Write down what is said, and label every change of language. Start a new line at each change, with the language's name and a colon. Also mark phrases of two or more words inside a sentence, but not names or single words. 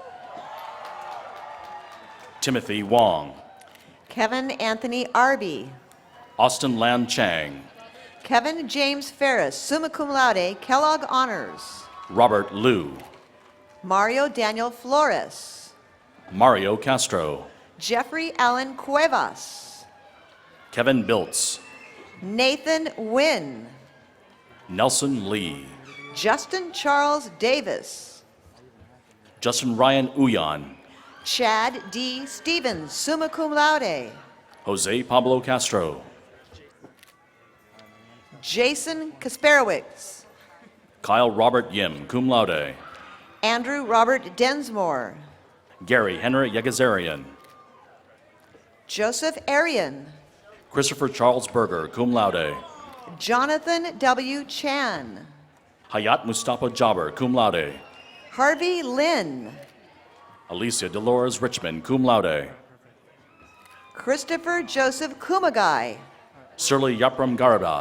English: Timothy Wong. Kevin Anthony Arby. Austin Lam Chang. Kevin James Ferris,
Latin: summa cum laude, Kellogg Honors.
English: Robert Liu. Mario Daniel Flores. Mario Castro. Jeffrey Allen Cuevas. Kevin Biltz. Nathan Wynn. Nelson Lee. Justin Charles Davis. Justin Ryan Uyan. Chad D. Stevens,
Latin: summa cum laude.
English: Jose Pablo Castro. Jason Kasperowicz. Kyle Robert Yim,
Latin: cum laude.
English: Andrew Robert Densmore. Gary Henry Yegazarian. Joseph Arian. Christopher Charles Berger,
Latin: cum laude.
English: Jonathan W. Chan. Hayat Mustafa Jabber,
Latin: cum laude.
English: Harvey Lynn. Alicia Dolores Richmond,
Latin: cum laude.
English: Christopher Joseph Kumagai. Surly Yapram Garabad.